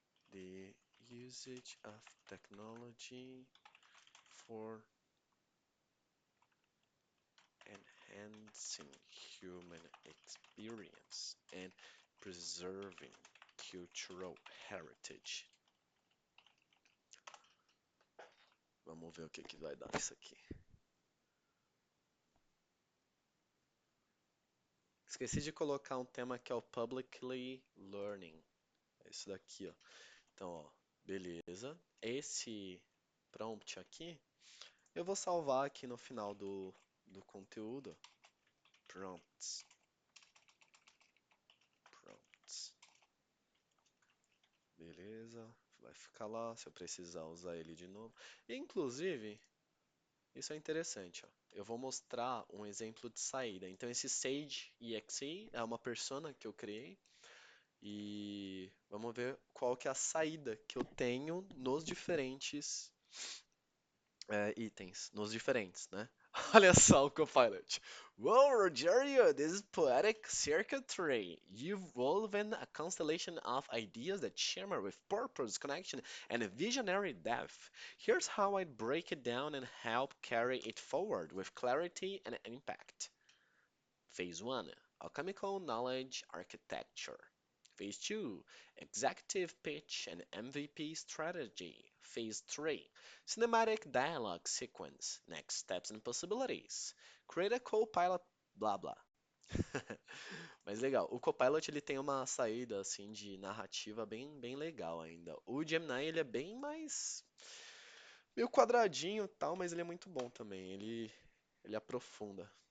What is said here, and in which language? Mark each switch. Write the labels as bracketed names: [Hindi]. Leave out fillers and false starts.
[English] the usage of technology for enhancing human experience and preserving cultural heritage. [Portuguese] Vamos ver o que que vai dar isso aqui. Esqueci de colocar um tema que é o Publicly Learning. É isso daqui, ó. Então, ó, beleza. Esse prompt aqui, eu vou salvar aqui no final do conteúdo. Prompts. Prompts. Beleza. Vai ficar lá se eu precisar usar ele de novo. Inclusive, isso é interessante, ó. Eu vou mostrar um exemplo de saída. Então, esse Sage EXE é uma persona que eu criei. E vamos ver qual que é a saída que eu tenho nos diferentes itens, nos diferentes, né? Olha só o Copilot. [English] Whoa, Rogerio, this is poetic circuitry. You've woven a constellation of ideas that shimmer with purpose, connection, and a visionary depth. Here's how I'd break it down and help carry it forward with clarity and impact. Phase 1, Alchemical Knowledge Architecture. Phase 2, Executive Pitch and MVP Strategy. Phase 3, Cinematic Dialogue Sequence. Next Steps and Possibilities. Create a Copilot, blá blá. [Portuguese] Mas legal, o Copilot ele tem uma saída assim de narrativa bem legal ainda. O Gemini ele é bem mais meio quadradinho e tal, mas ele é muito bom também. Ele aprofunda.